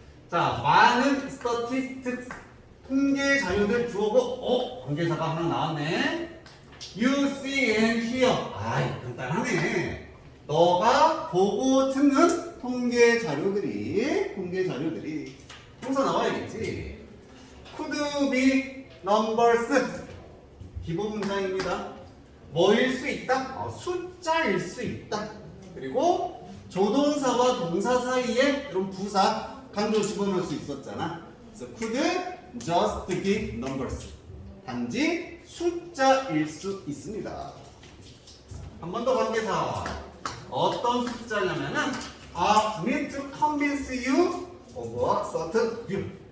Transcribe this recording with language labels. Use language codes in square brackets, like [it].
[ko] 자, 많은 statistics 통계 자료들 주어고 관계사가 하나 나왔네. [en] You see and hear. [ko] 간단하네. 너가 보고 듣는 통계 자료들이 동사 나와야겠지. [en] could be numbers [ko] 기본 문장입니다. 뭐일 수 있다? 숫자일 수 있다. 그리고 조동사와 동사 사이에 이런 부사 강조 집어넣을 수 있었잖아. 그래서 [en] could just be numbers [ko] 단지 숫자일 수 있습니다. 한 번 더 관계사. 어떤 숫자냐면은 [en] are meant to convince you of a certain view.